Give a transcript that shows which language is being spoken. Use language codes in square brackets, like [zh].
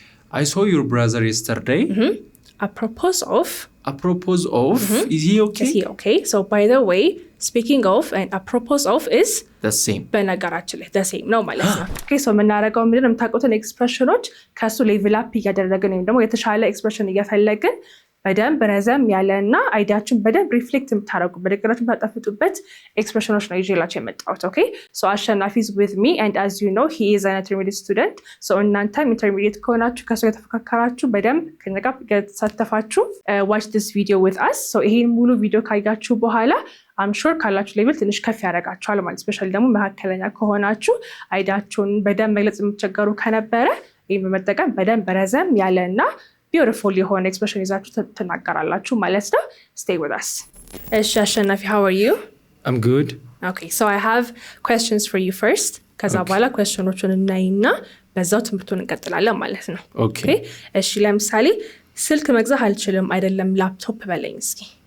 [en] I saw your brother yesterday. apropos of is he okay? Is he okay? So by the way, speaking of and apropos of is the same. [am] በነገራችን ላይ the same ነው ማለት ነው። okay, so የምናደርገው ምንድነው? የምታውቁትን ኤክስፕሬሽኖች ከሱ ሌቭል አፕ እያደረግን ወይም ደግሞ የተሻለ ኤክስፕሬሽን እየፈለግን በደንብ ረዘም ያለና አይዲያችሁን በደንብ ሪፍሌክት የምታደርጉ በንግግራችሁ የምታጣፍጡበት ኤክስፕሬሽኖች ነው ይዤላችሁ የመጣሁት። ኦኬ ሶ አሸናፊ [en] is with me and as you know he is an intermediate student. [am] so እናንተም ኢንተርሚዲየት ከሆናችሁ ከሱ የተፈካከራችሁ በደንብ ከኛ ጋር የተሳተፋችሁ [en] watch this video with us. [am] so ይሄን ሙሉ ቪዲዮ ካያችሁ በኋላ I'm sure ካላችሁ ሌቭል ትንሽ ከፍ ያደርጋችኋል ማለት ስፔሻሊ ደግሞ መካከለኛ ከሆናችሁ አይዲያችሁን በደንብ መግለጽ የምትቸገሩ ከነበረ ይሄን በመጠቀም በደንብ ረዘም ያለና beautiful የሆነ ኤክስፕሬሽን ይዛችሁ ትናገራላችሁ ማለት ነው። [en] stay with us. እሺ አሸናፊ how are you? I'm good. okay so I have questions for you first. [am] ከዛ በኋላ questionዎቹን እናይና በዛው ትምህርቱን እንቀጥላለን ማለት ነው። [en] okay [am] እሺ ለምሳሌ ስልክ መግዛት አልችልም አይደለም ላፕቶፕ በለኝ እስኪ።